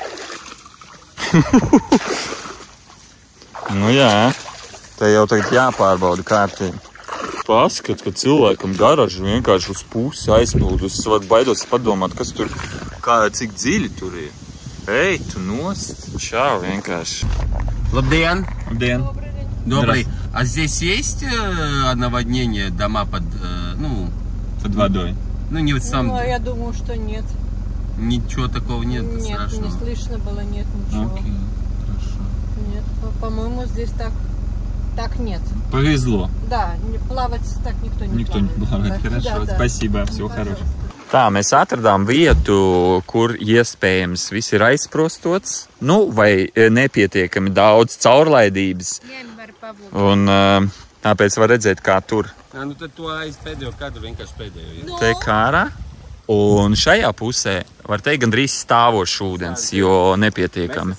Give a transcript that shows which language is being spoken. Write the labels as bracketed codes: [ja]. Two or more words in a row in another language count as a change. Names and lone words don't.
[lv] Nu jā, te jau tagad jāpārbauda kārtīgi. Paskat, ka cilvēkam garažu vienkārši uz pusi aizplūdus. Es baidos padomāt, kas tur, cik dziļi tur ir. Ej, tu nost. Čau, vienkārši. Labdien! Labdien! [ru] Добрый. А здесь есть наводнение, дома под водой? Ну, не вот сам... Ну, я думаю, что нет. Ничего такого нет, Нет, страшного. не слышно было, нет ничего. Окей, хорошо. Нет, по-моему, здесь так нет. Повезло. Да, плавать так никто не Никто не плавает. Да, Хорошо, да. спасибо, всего Пожалуйста. хорошего. [lv] Tā, mēs atradām vietu, kur iespējams viss ir aizprostots, nu, vai nepietiekami daudz caurlaidības. Un tāpēc var redzēt, kā tur. Nu, tad to aiz pēdējo kadru, vienkārši pēdējo. Te kārā. Un šajā pusē var teikt gandrīz stāvošs ūdens, jo nepietiekami.